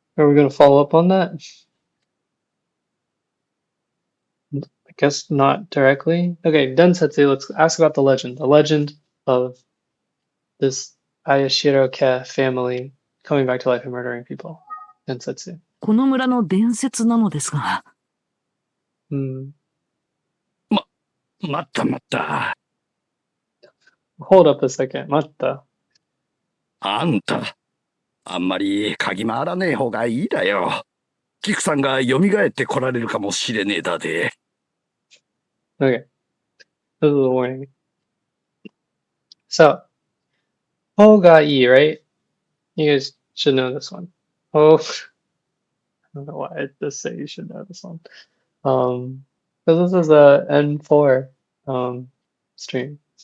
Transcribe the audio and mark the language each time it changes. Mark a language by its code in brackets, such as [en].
[en] Are we gonna follow up on that? I guess not directly. Okay, Densetsu, let's ask about the legend. The legend of this Ayashiro family coming back to life and murdering people. Densetsu. [ja] この村の伝説なのですが、待った。 [en] Hold up a second. 待った。 [ja] あんた、あんまり嗅ぎ回らねえ方がいいだよ。キクさんが蘇って来られるかもしれねえだで。 [en] Okay. This is a warning. So, [ja] Ho ga ii, [en] right? You guys should know this one. Ho don't know why I just say you should know this one. Because this is a N4 stream.